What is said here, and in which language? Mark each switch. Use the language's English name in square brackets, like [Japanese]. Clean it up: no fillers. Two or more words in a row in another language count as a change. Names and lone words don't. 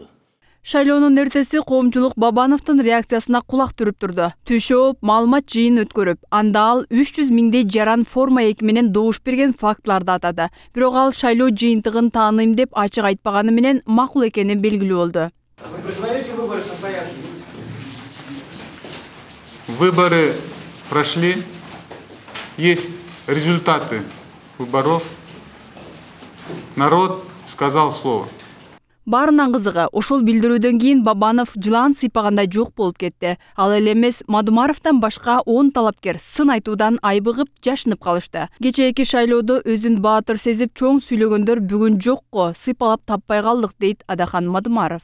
[Kyrgyz] Шайлоонун эртеси коомчулук Бабановдун реакциясына кулак түрүп турду. Түшөп, маалымат жыйын өткөрүп, анда ал 300 миңдей жаран форма 2 менен добуш берген фактыларды атады. Бирок ал шайлоо жыйынтыгын тааныйм деп ачык айтпаганы менен макул экени белгилүү болду. [Russian] Выборы прошли, есть результаты выборов. Народ сказал слово. [Kyrgyz] Баарынан кызыгы, ошол билдирүүдөн кийин Бабанов жылаан сыйпагандай жок болуп кетти. Ал эле эмес, Мадумаровдон башка 10 талапкер сын айтуудан айбыгып, жашынып калышты. Кечээки шайлоодо өзүн баатыр сезип чоң сүйлөгөндөр бүгүн жокко, сыйпалап таппай калдык дейт Адахан Мадумаров.